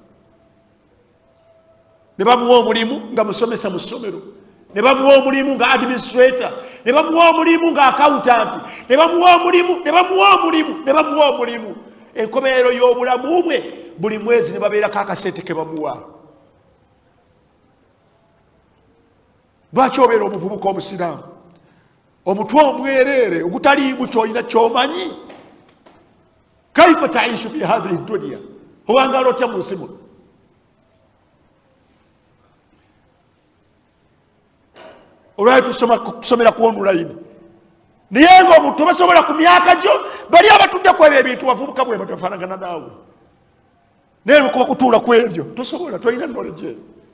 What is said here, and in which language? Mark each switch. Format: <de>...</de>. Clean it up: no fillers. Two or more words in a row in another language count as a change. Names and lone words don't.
<lg>Ne bamuwa omulimu nga musomesa mu ssomero, ne bamuwa omulimu nga administrator, ne bamuwa omulimu nga accountant, ne bamuwa omulimu. Enkomerero y'obulamu bwe buli mwezi ne babeerako akasente ke bamuwa. Lwaki obeera omuvubuka omusiraamu omutwe omwereere ogutaliimu kyolina kyomanyi?</lg> <ar>كيف تعيش في هذه الدنيا,</ar> <lg>owangaala otya mu nsi muno? Olwali tusomera ku online naye ng'omuntu basobola ku myaka gyo bali abatudde ku ebyo ebintu bavubuka bwe batafaanagana naawe, naye lwekuba kutuula ku ebyo tosobola, tolina knowledge eyo.</lg>